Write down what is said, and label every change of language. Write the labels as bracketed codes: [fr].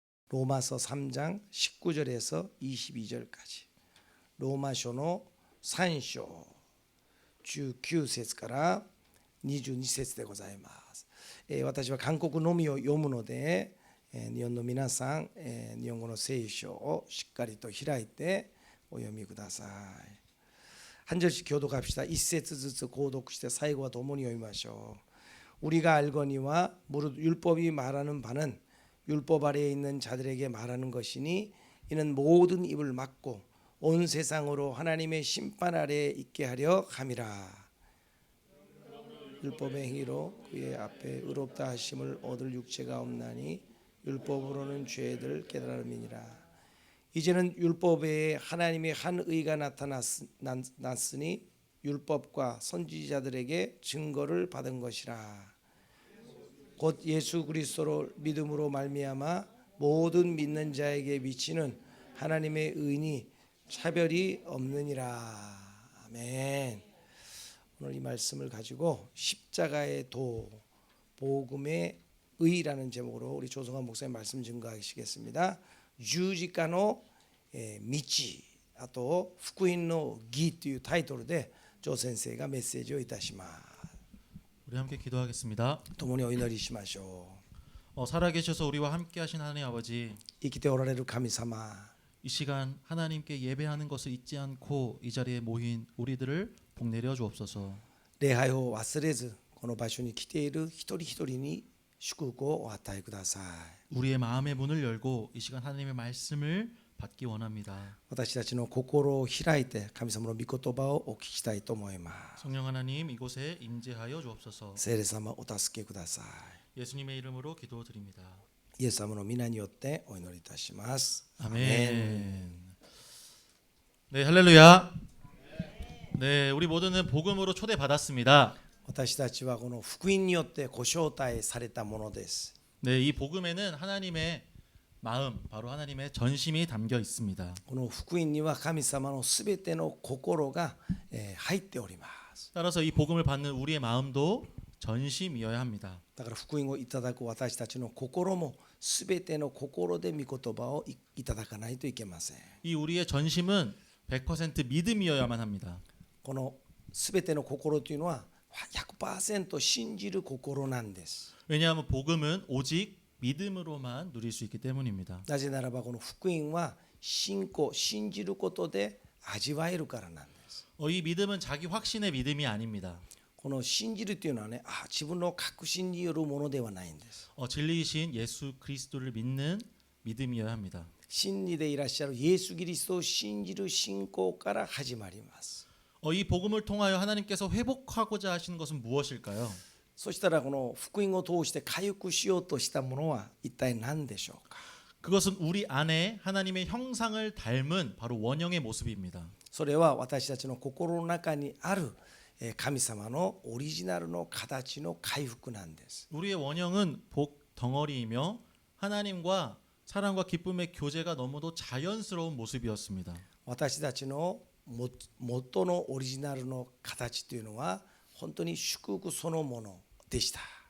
[ko] 로마서 3장 19절에서 22절까지 [ja] ローマ書の3章19節から22節でございます。私は韓国のみを読むので、日本の皆さん、日本語の聖書をしっかりと開いてお読みください。 [ko] 한 절씩 교독합시다. [ja] 一節ずつ購読して最後は共に読みましょう。 [ko] 우리가 알거니와 무릇 율법이 말하는 바는 율법 아래에 있는 자들에게 말하는 것이니 이는 모든 입을 막고 온 세상으로 하나님의 심판 아래에 있게 하려 함이라. 율법의 행위로 그의 앞에 의롭다 하심을 얻을 육체가 없나니 율법으로는 죄를 깨달음이니라. 이제는 율법 외에 하나님의 한 의가 나타났으니 율법과 선지자들에게 증거를 받은 것이라. 곧 예수 그리스도로 믿음으로 말미암아 모든 믿는 자에게 미치는 하나님의 의니 차별이 없느니라. 아멘. 오늘 이 말씀을 가지고 십자가의 도, 복음의 의라는 제목으로 우리 조성환 목사님 말씀 증거하시겠습니다. [ja] 十字架の道、あと福音の義というタイトルで조先生がメッセージをいたします。 [ko] 우리 함께 기도하겠습니다. [ja] 共にお祈りしましょう。 [ko] 살아계셔서 우리와 함께하신 하나님 아버지, [ja] 生きておられる神様、 [ko] 이 시간 하나님께 예배하는 것을 잊지 않고 이 자리에 모인 우리들을 복내려 주옵소서. [ja] 礼拝を忘れずこの場所に来ている一人一人に祝福をお与えください。 [ko] 우리의 마음의 문을 열고 이 시간 하나님의 말씀을 받기 원합니다. [ja] 私たちの心を開いて神様の御言葉をお聞きしたいと思います。 [ko] 성령 하나님 이곳에 임재하여 주옵소서. [ja] 聖霊様お助けくださ [ko] 예수님의 이름으로 기도드립니다. [ja] い。イエス様の皆によってお祈りいたします。 [ko] 아멘. 네, 할렐루야. 네, 우리 모두는 복음으로 초대받았습니다. [ja] 私たちはこの福音によってご招待されたものです。 [ko] 네, 이 복음에는 하나님의 마음, 바로 하나님의 전심이 담겨 있습니다. [ja] この福音には神様のすべての心が入っております。 [ko] 따라서 이 복음을 받는 우리의 마음도 전심이어야 합니다. [ja] だから福音をいただく私たちの心もすべての心で御言葉をいただかないといけません。 [ko] 이 우리의 전심은 100% 믿음이어야만 합니다. [ja] このすべての心というのは 100% 信じる心なんです。 [ko] 왜냐하면 복음은 오직 믿음으로만 누릴 수 있기 때문입니다. [ja] なぜならばこの福音は信仰、信じることで味わえるからなんです。 [ko] 이 믿음은 자기 확신의 믿음이 아닙니다. [ja] この信じるというのはね、自分の確信によるものではないんです。 [ko] 진리이신 예수 그리스도를 믿는 믿음이어야 합니다. [ja] 真理でいらっしゃるイエス・キリストを信じる信仰から始まります。 [ko] 이 복음을 통하여 하나님께서 회복하고자 하시는 것은 무엇일까요? [ja] そしたらこの福音を通して回復しようとしたものは一体何でしょうか。 [ko] 그것은 우리 안에 하나님의 형상을 닮은 바로 원형의 모습입니다. [ja] それは私たちの心の中にある神様のオリジナルの形の回復なんです。 [ko] 우리의 원형은 복 덩어리이며 하나님과 사랑과 기쁨의 교제가 너무도 자연스러운 모습이었습니다. [ja] 私たちの元のオリジナルの形というのは本当に祝福そのものでした。